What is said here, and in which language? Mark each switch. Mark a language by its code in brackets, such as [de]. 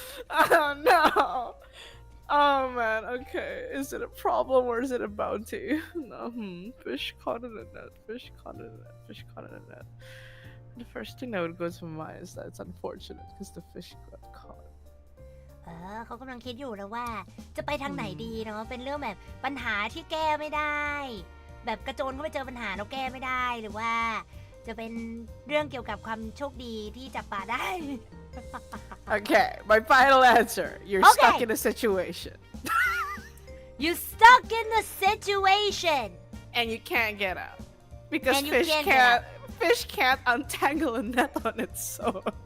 [en] Oh no. Oh man, okay. Is it a problem or is it a bounty? No, fish caught in a net, fish caught in a net, fish caught in a net. The first thing that would go to my mind is that it's unfortunate because the fish got caught. [th] เขากำลังคิดอยู่นะว่าจะไปทางไหนดีเนาะเป็นเรื่องแบบปัญหาที่แก้ไม่ได้แบบกระโจนเข้าไปเจอปัญหาแล้วแก้ไม่ได้หรือว่าจะเป็นเรื่องเกี่ยวกับความโชคดีที่จับปลาได้ [en] Okay, my final answer. You're stuck in a situation. You stuck in the situation and you can't get out because And you fish can't fish can't untangle a net on its own.